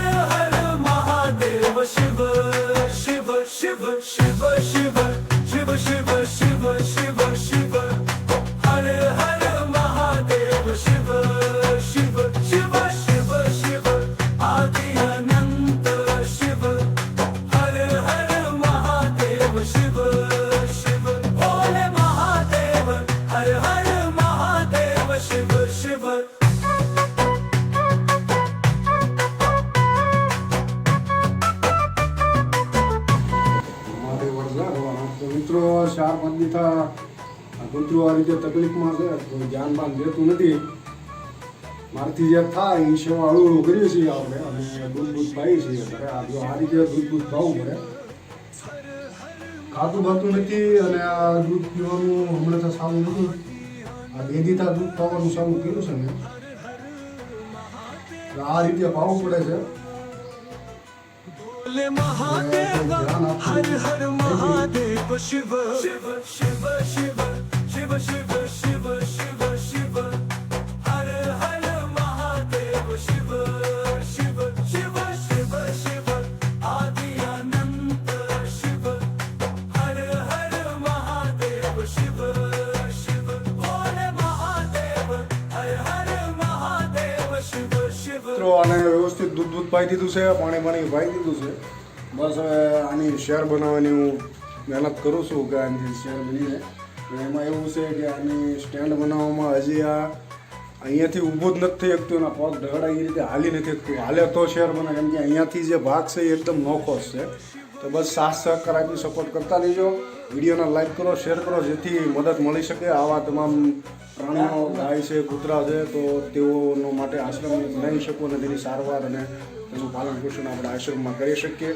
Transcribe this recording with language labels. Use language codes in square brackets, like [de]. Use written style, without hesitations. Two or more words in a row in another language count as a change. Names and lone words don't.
[hi] हर महादेव शिव शिव शिव शिव शिव शिव शिव शिव शिव शिव हर हर महादेव शिव शिव शिव शिव शिव आदियानंद शिव हर हर महादेव शिव शिव भोले महादेव हर हर महादेव शिव शिव [gu] મિત્રો 4-5 દી થા કૂતરું આ રીતે તકલીફમાં છે તો ધ્યાન બાન લેતું નથી મારથી જે થાય એ સેવા હળવું કરીએ છીએ આપણે અને દૂધ પાઈએ છીએ ઘરે આ જો આ રીતે દૂધ પાવું પડે ખાતું ભાતું નથી અને આ દૂધ પીવાનું હમણાં તો સારું નથી આ 2 દી થા દૂધ પાવાનું સારું કર્યું છે મેં આ રીતે પાવું પડે છે [hi] भोले महादेव हर हर महादेव शिव शिव शिव शिव शिव शिव शिव शिव शिव हर हर महादेव शिव शिव शिव शिव शिव आदियानंद शिव हर हर महादेव शिव शिव भोले महादेव हर हर महादेव शिव शिव [gu] મિત્રો આને વ્યવસ્થિત દૂધ પાઈ દીધું છે પાણી પાઈ દીધું છે બસ હવે આની શેર બનાવવાની હું મહેનત કરું છું કે આની શેર બની જાય એમાં એવું છે કે આની સ્ટેન્ડ બનાવવામાં હજી આ અહીંયાથી ઊભું જ નથી થઈ શકતું એના પગ ઢગડા એ રીતે હાલી નથી શકતું હાલે તો શેર બને કેમ કે અહીંયાથી જે ભાગ છે એ એકદમ નોખો જ છે તો બસ સાથ સહકાર આપી સપોર્ટ કરતા રહીજો વિડીયોને લાઈક કરો શેર કરો જેથી મદદ મળી શકે આવા તમામ પ્રાણીઓ ગાય છે કૂતરા છે તો તેઓનો માટે આશ્રમ બનાવી શકો અને તેની સારવાર અને તેનું પાલન પોષણ આપણે આશ્રમમાં કરી શકીએ